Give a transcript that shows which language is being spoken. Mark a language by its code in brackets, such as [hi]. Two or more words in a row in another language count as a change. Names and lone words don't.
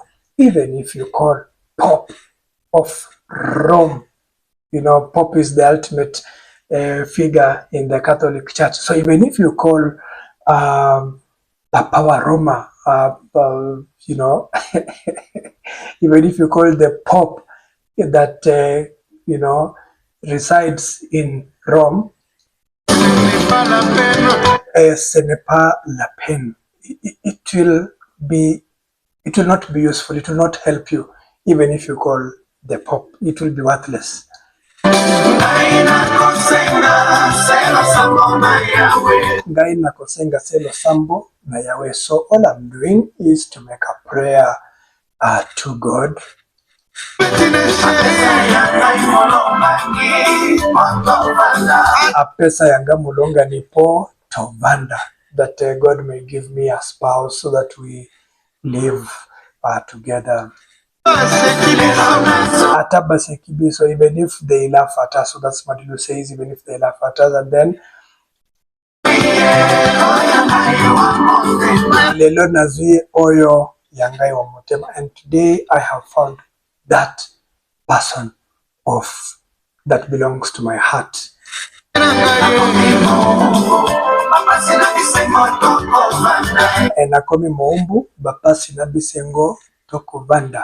[en] Even if you call Pope of Rome, Pope is the ultimate figure in the Catholic Church. So even if you call [ln] Papawa Roma, [en] even if you call the Pope that, resides in Rome, [fr] ce n'est pas la peine. [en] It will not be useful. It will not help you. Even if you call the Pope, it will be worthless. So all I'm doing is to make a prayer to God. [ln] Apesa yanga mulonga nipo tovanda, [en] that God may give me a spouse so that we live together. So even if they laugh at us, so that's what Madilu says, even if they laugh at us, and then [ln] lelo nazwi oyo yangai wa motema, [en] and today I have found that person that belongs to my heart. [ln] Enakomi Moumbu Bapasi Nabisengo Tokovanda.